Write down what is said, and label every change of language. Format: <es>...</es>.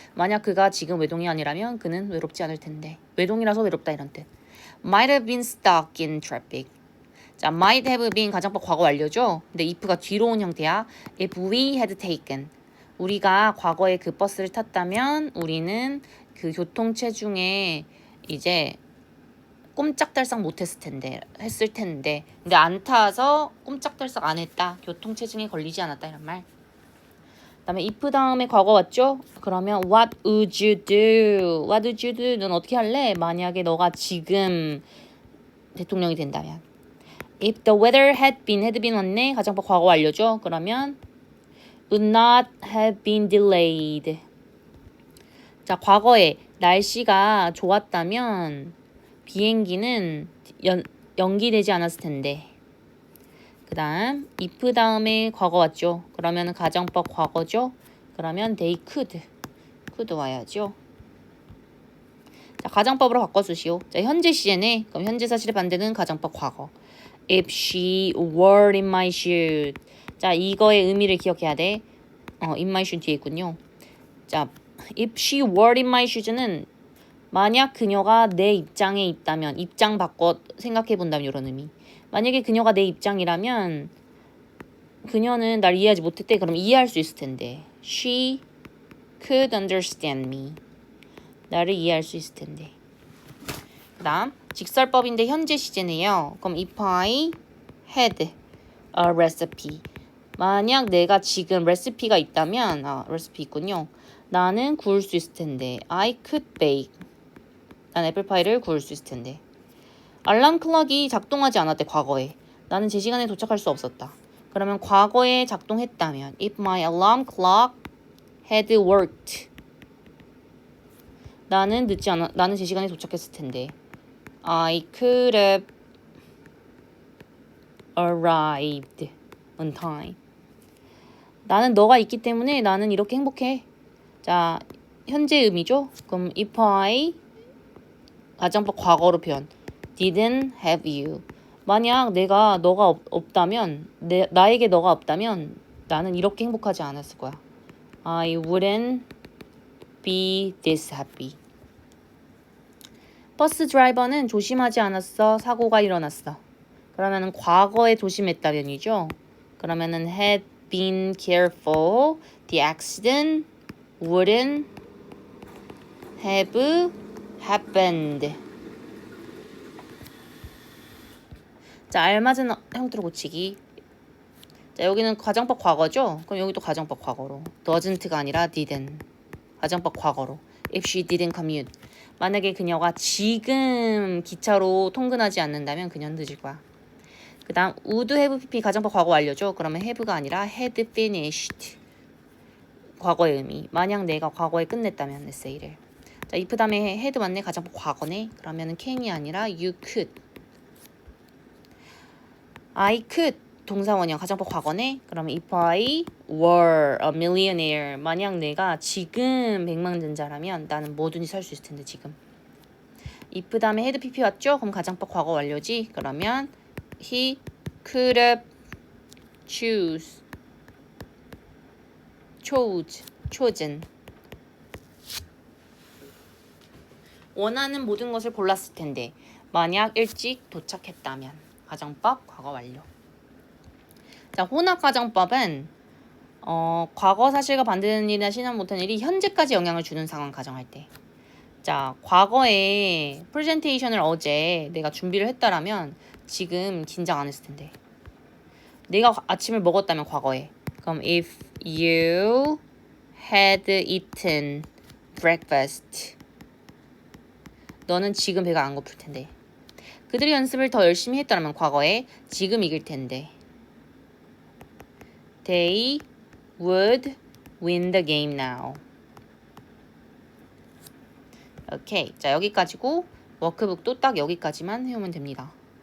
<ko>만약 그가 지금 외동이 아니라면 그는 외롭지 않을 텐데. 외동이라서 외롭다 이런 뜻.</ko> <en>might have been stuck in traffic.</en> <ko>자,</ko> <en>might have been</en> <ko>가정법 과거 완료죠? 근데 if가 뒤로 온 형태야.</ko> <en>If we had taken.</en> <ko>우리가 과거에 그 버스를 탔다면 우리는 그 교통체중에 이제 꼼짝달싹 못했을 텐데 했을 텐데 근데 안 타서 꼼짝달싹 안 했다. 교통체증에 걸리지 않았다 이런 말. 그다음에 if 다음에 과거 왔죠?</ko> <en>그러면 what would you do? What would you do?는</en> <ko>어떻게 할래? 만약에 너가 지금 대통령이 된다면.</ko> <en>If the weather had been</en> <ko>왔네. 가정법 과거 완료죠? 그러면</ko> <en>would not have been delayed.</en> <ko>자, 과거에 날씨가 좋았다면 비행기는 연기되지 않았을 텐데. 그 다음 if 다음에 과거 왔죠. 그러면 가정법 과거죠. 그러면</ko> <en>they could</en> <ko>와야죠. 자, 가정법으로 바꿔주시오. 자, 현재 시제네. 그럼 현재 사실의 반대는 가정법 과거.</ko> <en>If she were in my shoes.</en> <ko>자, 이거의 의미를 기억해야 돼.</ko> <en>in my shoes</en> <ko>뒤에 있군요. 자,</ko> <en>if she were in my shoes</en> <ko>는 만약 그녀가 내 입장에 있다면, 입장 바꿔 생각해 본다면 이런 의미. 만약에 그녀가 내 입장이라면 그녀는 날 이해하지 못했대. 그럼 이해할 수 있을 텐데.</ko> <en>She could understand me.</en> <ko>나를 이해할 수 있을 텐데. 그 다음 직설법인데 현재 시제네요. 그럼</ko> <en>if I had a recipe.</en> <ko>만약 내가 지금 레시피가 있다면 레시피 있군요. 나는 구울 수 있을 텐데.</ko> <en>I could bake.</en> <ko>난 애플파이를 구울 수 있을 텐데. 알람 클럭이 작동하지 않았대 과거에. 나는 제 시간에 도착할 수 없었다. 그러면 과거에 작동했다면</ko> <en>if my alarm clock had worked.</en> <ko>나는 제 시간에 도착했을 텐데.</ko> <en>I could have arrived on time.</en> <ko>나는 너가 있기 때문에 나는 이렇게 행복해. 자, 현재 의미죠. 그럼</ko> <en>if I</en> <ko>가정법 과거로 표현.</ko> <en>didn't have you.</en> <ko>만약 너가 없다면, 나에게 너가 없다면 나는 이렇게 행복하지 않았을 거야.</ko> <en>I wouldn't be this happy.</en> <ko>버스 드라이버는 조심하지 않았어. 사고가 일어났어. 그러면은 과거에 조심했다면이죠. 그러면은</ko> <en>had been careful. The accident wouldn't have happened.</en> <ko>자, 알맞은 형태로 고치기. 자, 여기는 가정법 과거죠? 그럼 여기도 가정법 과거로. doesn't가 아니라 didn't. 가정법 과거로.</ko> <en>If she didn't commute.</en> <ko>만약에 그녀가 지금 기차로 통근하지 않는다면 그녀는 늦을 거야. 그 다음</ko> <en>would have pp</en> <ko>가정법 과거 완료죠? 그러면 have가 아니라</ko> <en>had finished.</en> <ko>과거의 의미. 만약 내가 과거에 끝냈다면 에세이를. 자, if 다음에 had 맞네. 가정법 과거네. 그러면은 can이 아니라</ko> <en>you could. I could</en> <ko>동사 원형 가정법 과거네. 그러면</ko> <en>if I were a millionaire.</en> <ko>만약 내가 지금 백만전자라면 나는 뭐든지 살 수 있을 텐데 지금. if 다음에</ko> <en>had pp</en> <ko>왔죠? 그럼 가정법 과거 완료지. 그러면</ko> <en>he could have choose, chose, chosen.</en> <ko>원하는 모든 것을 골랐을 텐데 만약 일찍 도착했다면. 가정법 과거 완료. 자, 혼합 가정법은 과거 사실과 반대되는 일이나 실현 못한 일이 현재까지 영향을 주는 상황 가정할 때. 자, 과거에 프레젠테이션을 어제 내가 준비를 했다라면 지금 긴장 안 했을 텐데. 내가 아침을 먹었다면 과거에. 그럼</ko> <en>if you had eaten breakfast.</en> <ko>너는 지금 배가 안 고플 텐데. 그들이 연습을 더 열심히 했더라면 과거에 지금 이길 텐데.</ko> <en>They would win the game now.</en> <ko>오케이. 자, 여기까지고 워크북도 딱 여기까지만 해오면 됩니다.</ko>